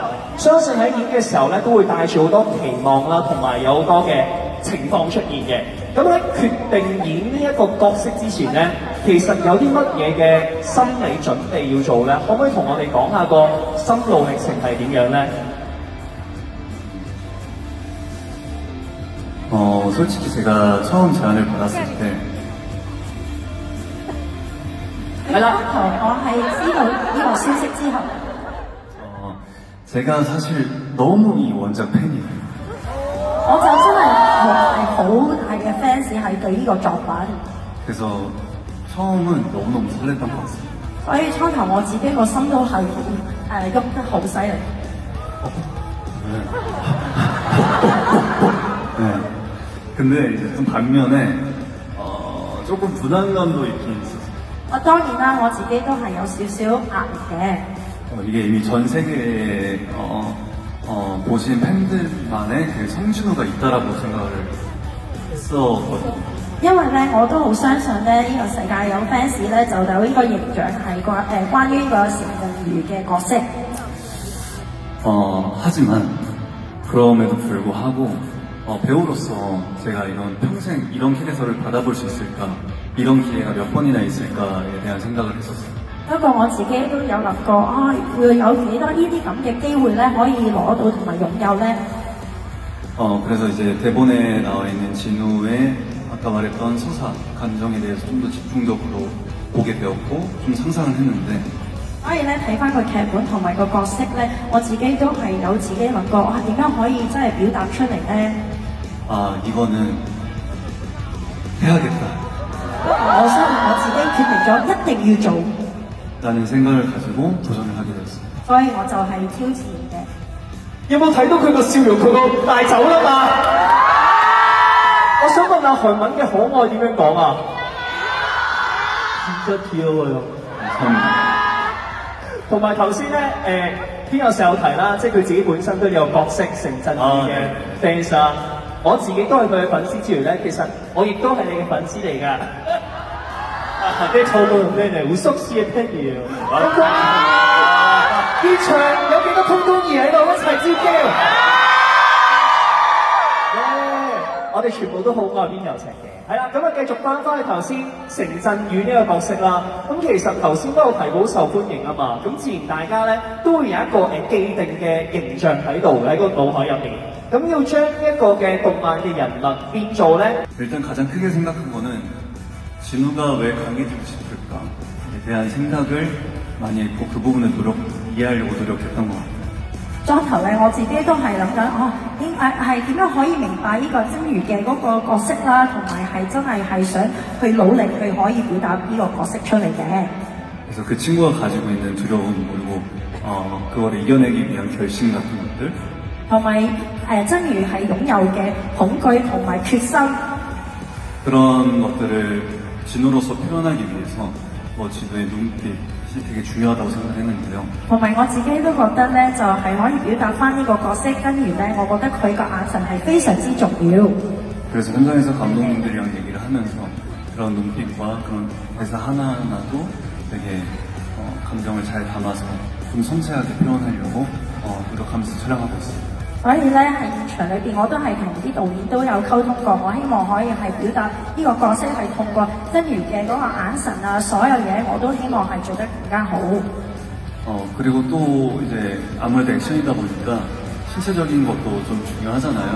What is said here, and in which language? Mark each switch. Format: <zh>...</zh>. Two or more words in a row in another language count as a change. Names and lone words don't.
<yue>相信喺演嘅時候咧，都會帶住好多期望啦，同埋有好多嘅情況出現嘅。咁喺決定演呢一個角色之前咧，其實有啲乜嘢嘅心理準備要做咧？可唔可以同我哋講下個心路歷程係點樣咧？</yue> <ko>솔직히 제가 처음 제안을 받았을 때</ko> <yue>係啦，我係知道呢個消息之後，</yue> <ko>제가 사실 너무 이 원작 팬이에요.</ko> <yue>我就真係好大嘅 fans 係對呢個作品。</yue> <ko>그래서 처음은 너무너무 설렜던 것 같습니다.</ko> <yue>所以初頭我自己個心都係咁好犀利。</yue> <ko>네. 근데 이제 좀 반면에 조금 부담감도 있긴 있었어요.</ko> <yue>我當然啦，我自己都係有少少壓力嘅。</yue> <ko>이게 이미 전 세계에 보신 팬들만의 그 성진호가 있다라고 생각을 했었거든요.</ko> <yue>因為咧，我都好相信咧，呢、個世界有 fans 咧就有呢個形象係關於呢個成人魚嘅角色。</yue> <ko>하지만 그럼에도 불구하고 배우로서 제가 이런 평생 이런 캐릭터를 받아볼 수 있을까, 이런 기회가 몇 번이나 있을까에 대한 생각을 했었어요.</ko> <yue>不過我自己都有諗過，會有幾多呢啲咁嘅機會咧，可以攞到同埋擁有咧？</yue> <ko>그래서 이제 대본에 나와 있는 진우의 아까 말했던 서사, 감정에 대해서 좀 더 집중적으로 보게 되었고 좀 상상을 했는데</ko> <yue>所以咧睇翻個劇本同埋個角色咧，我自己都係有自己諗過，點樣可以真係表達出嚟咧？</yue> <ko>이거는 해야겠다</ko> <yue>我相信我自己決定咗一定要做，</yue> <ko>라는 생각을 가지고 도전을 하게 되었습니다.</ko> <yue>所以我就係挑戰嘅。有冇睇到佢個笑容？佢個大走啦嘛！我想問下韓文嘅可愛點樣講啊？</yue> <ko>진짜 귀여워요. 감사합니다.</ko> <yue>同埋頭先咧，邊個時候提啦，即係佢自己本身都有角色成真嘅 fans 啊。我自己都係佢嘅粉絲之餘咧，其實我亦都係你嘅粉絲嚟㗎。啲透露咩嚟？好熟悉嘅 Penny 現場有幾多通通兒喺度一齊尖叫？我哋全部都好愛邊有情嘅。係啦，咁啊繼續翻去頭先成振宇呢個角色啦。咁其實頭先都有提到好受歡迎啊嘛，咁自然大家咧都會有一個既定嘅形象喺度喺個腦海入面。咁要將一個嘅動漫嘅人物變做咧，</yue> <ko>일단 가장 크게 생각한 거는 진우가 왜 강해지고 싶을까에 대한 생각을 많이 했고 그 부분을 이해하려고 노력했던 것 같아요.</ko> <yue>當頭咧，我自己都係諗緊，係點樣可以明白呢個真如嘅嗰個角色啦，同埋係真係想去努力去可以表達呢個角色出嚟嘅。</yue> <ko>그래서 그 친구가 가지고 있는 두려움 그리고 그거를 이겨내기 위한 결심 같은 것들</ko> <yue>同埋真如係擁有嘅恐懼同埋決心，</yue> <ko>그런 것들을 진우로서 표현하기 위해서 진우의 눈빛이 되게 중요하다고 생각했는데요.</ko> <yue>同埋我自己都覺得咧，就係可以表達翻呢個角色真如咧，我覺得佢個眼神係非常之重要。</yue> <ko>그래서 현장에서 감독님들이랑 얘기를 하면서 그런 눈빛과 그런 대사 하나하나도 되게 감정을 잘 담아서 좀 섬세하게 표현하려고 노력하면서 촬영하고 있습니다.</ko> <yue>所以咧喺現場裏邊，我都係同啲導演都有溝通過，我希望可以係表達呢個角色係通過真如嘅嗰個眼神啊，所有嘢我都希望係做得更加好。</yue> <ko>그리고 또 이제 아무래도 액션이다 보니까 신체적인 것도 좀 중요하잖아요.</ko>